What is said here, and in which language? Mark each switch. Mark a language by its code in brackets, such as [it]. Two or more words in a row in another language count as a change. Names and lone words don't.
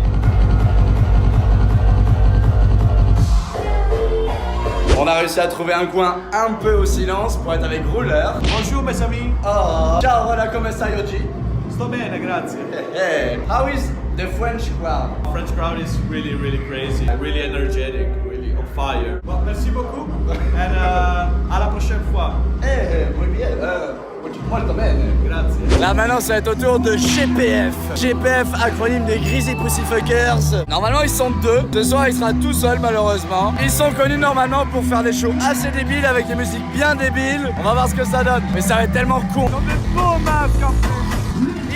[fr] On a réussi à trouver un coin un peu au silence pour être avec Rouleur. Bonjour mes amis. [it] Oh, ciao, hola, come stai oggi? Sto bene, grazie. [en] Hey, how is the French crowd? French crowd is really, really crazy, really energetic, really on fire. Well, [fr] merci beaucoup. And à la prochaine fois. [es] Muy bien, [it] molto bene. Grazie. [fr] Là maintenant ça va être au tour de GPF. GPF, acronyme des Greasy Pussyfuckers. Normalement ils sont deux. Ce soir il sera tout seul malheureusement. Ils sont connus normalement pour faire des shows assez débiles avec des musiques bien débiles. On va voir ce que ça donne. Mais ça va être tellement con. Ils ont des beaux masques en plus.